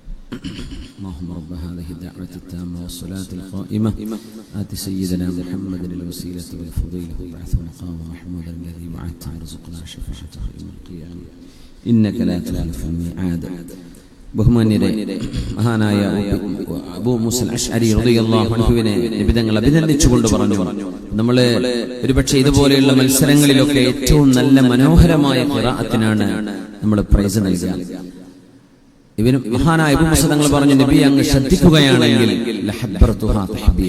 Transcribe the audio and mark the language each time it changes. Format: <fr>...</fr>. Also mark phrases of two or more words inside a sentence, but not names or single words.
<ar>اللهم رب هذه الدعوة التامة والصلاة القائمة آت سيدنا محمد الوسيلة والفضيلة وابعثه مقاما محمودا الذي وعدته وارزقنا شفاعته يوم القيامة إنك لا تخلف الميعاد.</ar> <ml>ബഹുമാന്യരെ, മഹാനായ അബൂ മൂസൽ അശ്അരി</ml> <ar>رضي الله عنه</ar> <ml>നബി തങ്ങൾ അഭിനന്ദിച്ചുകൊണ്ട് പറഞ്ഞു, നമ്മൾ ഒരുപക്ഷെ ഇതുപോലെയുള്ള മത്സരങ്ങളിലൊക്കെ ഏറ്റവും നല്ല മനോഹരമായ ഖിറാഅത്തിനാണ് നമ്മൾ പ്രൈസ് നൽകുക. ഇവന് മഹാനായ അബൂ മൂസ തങ്ങൾ പറഞ്ഞു, നബി അങ്ങ് ശ്രദ്ധിക്കുകയാണെങ്കിൽ</ml> <ar>لحبرته تحبيرا.</ar>